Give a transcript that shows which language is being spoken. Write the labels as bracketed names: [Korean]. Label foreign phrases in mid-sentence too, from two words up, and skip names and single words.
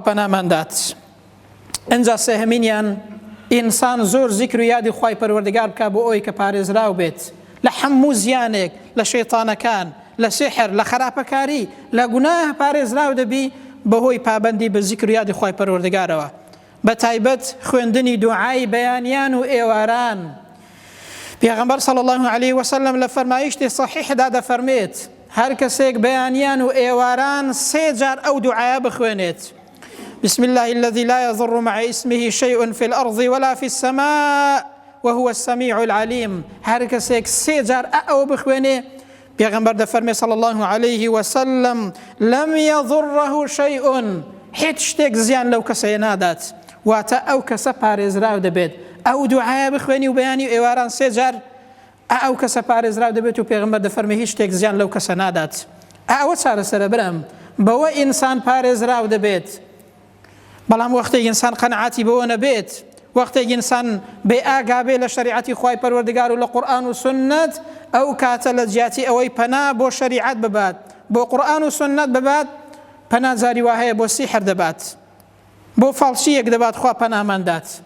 [Central Kurdish] پەناماندات ئەنجا سێهەمینیان ئینسان زۆر زیکر و یادی خوای پەروەردگار بکات بۆ ئەوەی کە پارێزراو بێت لە هەموو زیانێک لە شەیطانەکان لە سحر لە خراپەکاری لە گوناه پارێزراو دەبی بەهۆی پابەندی بە زیکر و یادی خوای پەروەردگارەوە بە تایبەت خوێندنی دوعای بەیانیان و ئێواران پێغەمبەر [Arabic] صلی الله عليه وسلم [Central Kurdish] لە فەرمایشتی صحیحدا دەفەرمێت هەر کەسێک بەیانیان و ئێواران سێ جار ئەو دوعایە بخوێنێت [Arabic] بسم الله الذي لا يضر مع اسمه شيء في الأرض ولا في السماء وهو السميع [Central Kurdish] العليم هەر کەسێک سێ جار ئەو بخوێنێ پێغەمبەر دەفەرمێ [Arabic] صلی الله عليه وسلم لم يضره شيء [Central Kurdish] هیچ شتێک زیان لەو کەسەیە نادات واتە ئەو کەسە پارێزراو دەبێت ئەو دوعایە بخوێنی و بەیانی و ئێواران سێ جار ئەو کەسە پارێزراو دەبێت و پێغەمبەر دەفەرمێ هیچ شتێک زیان لەو کەسە نادات ئەوە چارەسەرە برم بەوە ئینسان پارێزراو دەبێت بەڵام وەختێک ئینسان قەنەعاتی بەوە نەبێت وەختێک ئینسان بێ ئاگا بێ لە شەریعەتی خوای پەروەردگار و لە قورئان و سنت ئەو کاتە لە جیاتی ئەوەی پەنا بۆ شەریعەت ببات بۆ قورئان و سنت ببات پەنا جاری وا هەیە بۆ سیحر دەبات بۆ فاڵچیەک دەبات خوا پەناماندات